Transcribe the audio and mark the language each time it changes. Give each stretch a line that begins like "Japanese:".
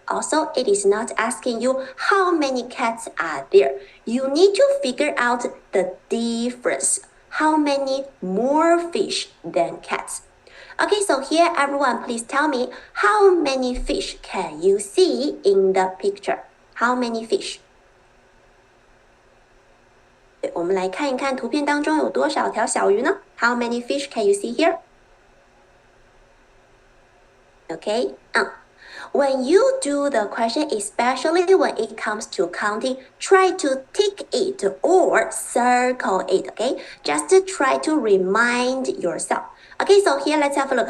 English: Also, it is not asking you how many cats are there. You need to figure out the difference. How many more fish than cats? Okay, so here everyone, please tell me how many fish can you see in the picture? How many fish?
Chinese: 我们来看一看图片当中有多少条小鱼呢？
English: How many fish can you see here? Okay, when you do the question, especially when it comes to counting, try to tick it or circle it, okay? Just to try to remind yourself. Okay, so here let's have a look.